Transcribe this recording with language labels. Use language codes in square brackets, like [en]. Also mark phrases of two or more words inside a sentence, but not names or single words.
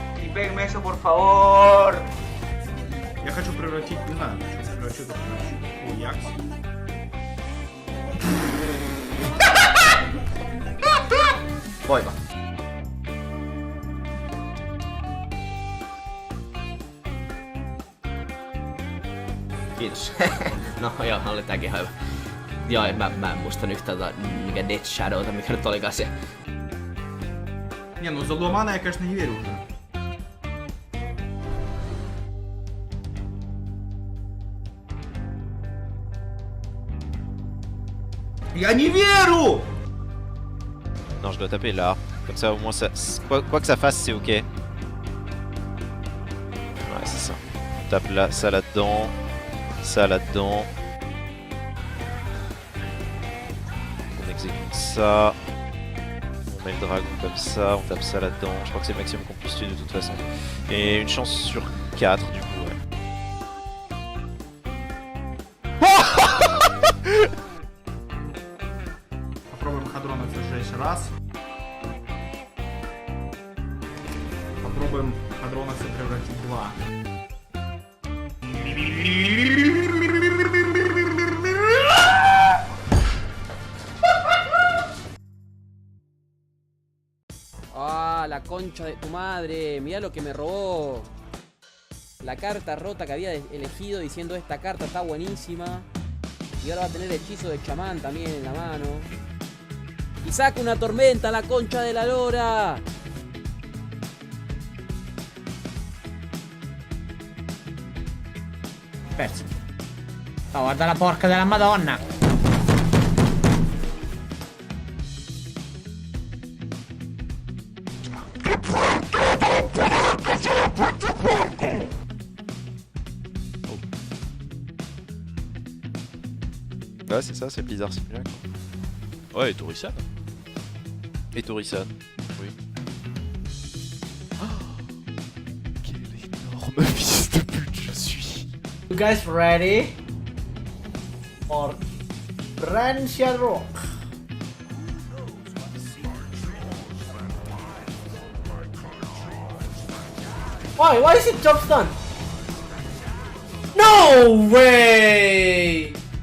[es] péguenme eso, por favor. [ru] Я хочу превратить, не знаю, хочу превратить это в Якс. [fi] Poika. Kiitos. No joo, oli tääkin ihan hyvä. Joo, mä en muista nyt tätä, mikä Dead Shadowta, mikä nyt olikaan se. [ru] Не, ну за Ломана я, конечно, не верю уже. Я не верю! [fr] Non, je dois taper là. Comme ça, au moins, ça, quoi que ça fasse, c'est ok. Ouais, c'est ça. On tape là, ça là-dedans. Ça là-dedans. On exécute ça. On met le dragon comme ça. On tape ça là-dedans. Je crois que c'est le maximum qu'on puisse tuer de toute façon. Et une chance sur 4 du coup, ouais. [ru] Попробуем Хадрона сжечь раз. Попробуем Хадрона превратить два. [es] Ah, la concha de tu madre. Mirá lo que me robó. La carta rota que había elegido diciendo esta carta está buenísima. Y ahora va a tener hechizo de chamán también en la mano. Y saca una tormenta, la concha de la lora. [it] Perso. Oh, guarda la porca della Madonna. [fr] Ouais, c'est ça, c'est Blizzard Simulacle. Ouais, et Tourisan. Et Tourisan, oui. Quel énorme fils de pute je suis. [en] You guys ready? For Rancial Rock. Why is it jump stun? No way!